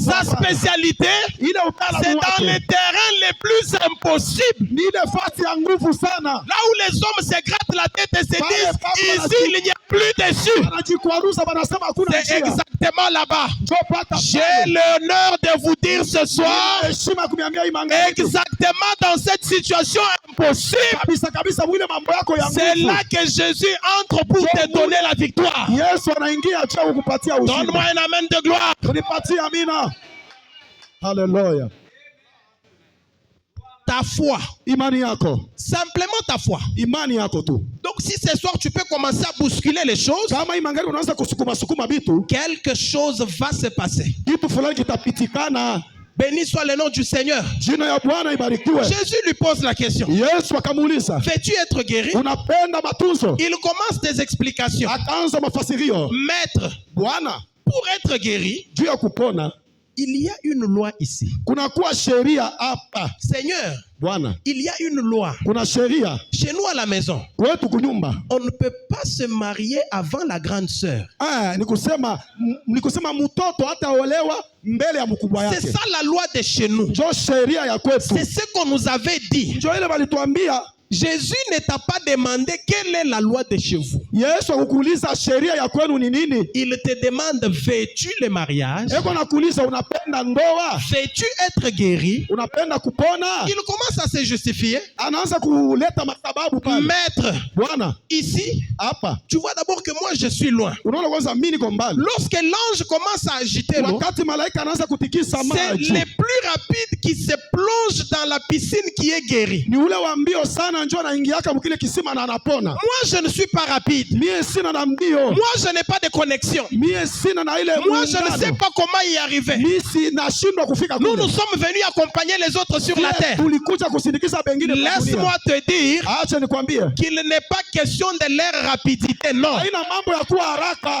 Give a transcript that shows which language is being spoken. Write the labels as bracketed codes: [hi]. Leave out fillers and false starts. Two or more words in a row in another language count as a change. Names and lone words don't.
[sw] Sa hapana. [fr] spécialité, [sw] Ile [fr] c'est [sw] utaalamu [fr] dans les [sw] wake [fr] terrains les plus impossibles. [sw] ni ile fasi ya nguvu sana. [fr] Là où les hommes se grattent la tête et se disent, ici il n'y a plus dessus. [sw] Wanajikwaruza wanasema hakuna [fr] C'est [sw] njia. [fr] exactement là-bas. [sw] Njoo pata [fr] J'ai [sw] pale. [fr] l'honneur de vous dire ce soir, [sw] Heshima kuniambia hii magharibi. [fr] exactement dans cette situation impossible, [sw] Kabisa kabisa mwile mambo yako ya [fr] c'est [sw] nguvu. [fr] là que Jésus entre pour te donner la victoire. [sw] Yesu anaingia cha kukupatia [fr] Donne-moi [sw] ushindi. [fr] un amen de gloire. [sw] Unipatie amina. Haleluya. [fr] Ta foi, [sw] Imani yako. [fr] simplement ta foi. [sw] Imani yako tu. [fr] Donc si ce soir tu peux commencer à bousculer les choses, [sw] Kama hii magharibi unaanza kusukuma sukuma vitu, [fr] quelque chose va se passer. [sw] kitu fulani kitapitikana. [fr] Béni soit le nom du Seigneur. [sw] Jina ya Bwana ibarikiwe. [fr] Jésus lui pose la question. [sw] Yesu akamuuliza, [fr] Veux-tu être guéri? [sw] unapenda matunzo? [fr] Il commence des explications. [sw] Akaanza mafasirio. [fr] Maître, [sw] Bwana, [fr] pour être guéri, [sw] juu ya kupona [fr] il y a une loi ici. [sw] kunakuwa sheria hapa. [fr] Seigneur, [sw] Bwana, [fr] il y a une loi. [sw] kuna sheria [fr] Chez nous à la maison, [sw] kwetu kunyumba. [fr] on ne peut pas se marier avant la grande sœur. [sw] Ni kusema mtoto hataolewa mbele ya mkubwa [fr] C'est [sw] yake. [fr] ça la loi de chez nous. [sw] Njo sheria ya kwetu. [fr] C'est ce qu'on nous avait dit. [sw] Njo ile walituambia. [fr] Jésus ne t'a pas demandé quelle est la loi de chez vous. [sw] Yesu akukuuliza sheria ya kwenu ni nini? [fr] Il te demande, veux-tu le mariage? [sw] Eko nakuuliza unapenda ndoa? [fr] Veux-tu être guéri? [sw] Unapenda kupona? [fr] Il commence à se justifier. [sw] Anaanza kuleta masababu pale. [fr] Maître, [sw] Bwana, [fr] ici, [sw] hapa. [fr] tu vois d'abord que moi je suis loin. [sw] Unaona kwanza mimi niko mbali. [fr] Lorsque l'ange commence à agiter l'eau, [sw] Wakati malaika anaanza kutikisa [fr] c'est [sw] maji. [fr] les plus rapides qui se plongent dans la piscine qui est guérie. [sw] Ni ule wa mbio sana njo anaingiaka mkile kisima na anapona. [fr] Moi, je ne suis pas rapide. [sw] Mie sina na mbio. [fr] Moi, je n'ai pas de connexion. [sw] Mie sina na ile [fr] Moi, je ne [sw] muungano. [fr] sais pas comment y arriver. [sw] Mie nashindwa kufika [fr] Nous [sw] kule. [fr] nous sommes venus accompagner les autres sur la terre. [sw] Tulikuja kusindikiza bengine kwa dunia. [fr] Laisse-moi te dire [sw] Acha nikwambie. [fr] qu'il n'est pas question de leur rapidité, non. [sw] Haina mambo ya kuwa haraka.